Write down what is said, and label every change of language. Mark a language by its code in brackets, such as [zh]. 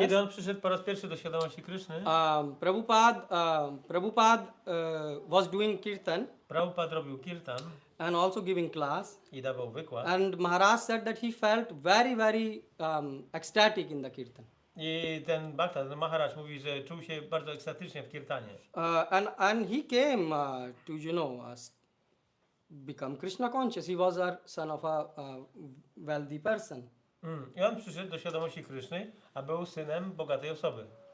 [pl] Kiedy on przyszedł po raz pierwszy do świadomości Kryszny, [en] Prabhupada was doing kirtan [pl] Prabhupada robił kirtan [en] and also giving class. [pl] i dawał wykład. [en] And Maharaj said that he felt very ecstatic in the kirtan. [pl] I ten Bhakta, ten Maharaj mówi, że czuł się bardzo ekstatycznie w kirtanie. [en] And he came to become Krishna conscious. He was a son of a wealthy person. [pl] I on przyszedł do świadomości Kryszny, a był synem bogatej osoby.